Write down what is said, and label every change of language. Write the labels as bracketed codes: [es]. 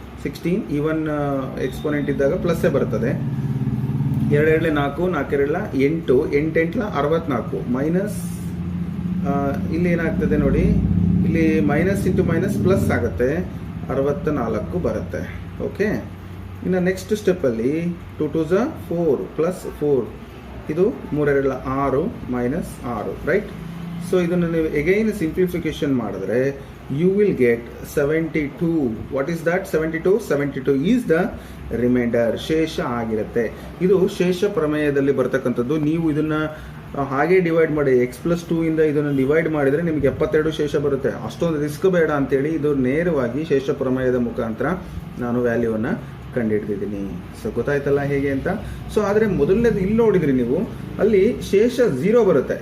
[kn] 16 even exponent ಇದ್ದಾಗ ಪ್ಲಸ್ಸೇ ಬರ್ತದೆ. 2 2 4 4 2 8 8 64 minus ಇಲ್ಲಿ ಏನಾಗ್ತದೆ ನೋಡಿ, ಇಲ್ಲಿ ಮೈನಸ್ ಇಂಟು ಮೈನಸ್ ಪ್ಲಸ್ ಆಗುತ್ತೆ, 64 ಬರುತ್ತೆ. ಓಕೆ, ಇನ್ನು ನೆಕ್ಸ್ಟ್ ಸ್ಟೆಪ್ಪಲ್ಲಿ 2 2 4 ಪ್ಲಸ್ 4, ಇದು 3 2 6 ಮೈನಸ್ 6, ರೈಟ್? ಸೊ ಇದನ್ನು ನೀವು ಎಗೈನ್ ಸಿಂಪ್ಲಿಫಿಕೇಶನ್ ಮಾಡಿದ್ರೆ [en] you will get 72. what is that? 72 is the remainder, [kn] ಶೇಷ ಆಗಿರುತ್ತೆ. ಇದು ಶೇಷ ಪ್ರಮೇಯದಲ್ಲಿ ಬರ್ತಕ್ಕಂಥದ್ದು. ನೀವು ಇದನ್ನ ಹಾಗೆ ಡಿವೈಡ್ ಮಾಡಿ x+2 ಇಂದ ಇದನ್ನು ಡಿವೈಡ್ ಮಾಡಿದರೆ ನಿಮಗೆ 72 ಶೇಷ ಬರುತ್ತೆ. ಅಷ್ಟೊಂದು ರಿಸ್ಕ್ ಬೇಡ ಅಂತೇಳಿ ಇದು ನೇರವಾಗಿ ಶೇಷ ಪ್ರಮೇಯದ ಮುಖಾಂತರ ನಾನು ವ್ಯಾಲ್ಯೂವನ್ನು ಕಂಡುಹಿಡಿದಿದ್ದೀನಿ. ಸೊ ಗೊತ್ತಾಯ್ತಲ್ಲ ಹೇಗೆ ಅಂತ. ಸೊ ಆದರೆ ಮೊದಲನೇದು ಇಲ್ಲಿ ನೋಡಿದ್ರಿ ನೀವು, ಅಲ್ಲಿ ಶೇಷ 0 ಬರುತ್ತೆ.